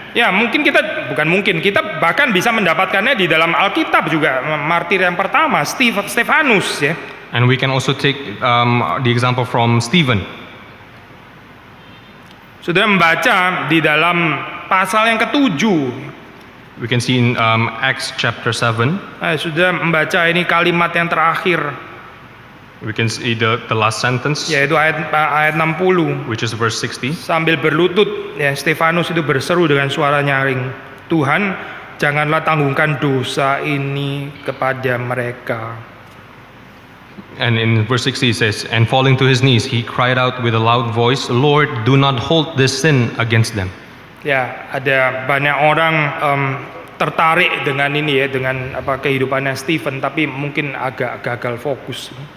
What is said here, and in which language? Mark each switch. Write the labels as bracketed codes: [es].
[id] Ya, kita bahkan bisa mendapatkannya di dalam Alkitab juga, martir yang pertama, Stefanus ya. [en] And we can also take the example from Stephen. [id] Saudara membaca di dalam pasal yang ke-7. [en] We can see in Acts chapter 7. [id] Sudah membaca ini kalimat yang terakhir. [en] We can see the last sentence, [id] Yaitu ayat 60. [en] which is verse 60. [id] Sambil berlutut, ya Stefanus itu berseru dengan suara nyaring, Tuhan, janganlah tanggungkan dosa ini kepada mereka. [en] And in verse 60 it says, and falling to his knees, he cried out with a loud voice, Lord, do not hold this sin against them. [id] Ya, ada banyak orang tertarik dengan ini ya, dengan kehidupannya Stephen, tapi mungkin agak gagal fokus.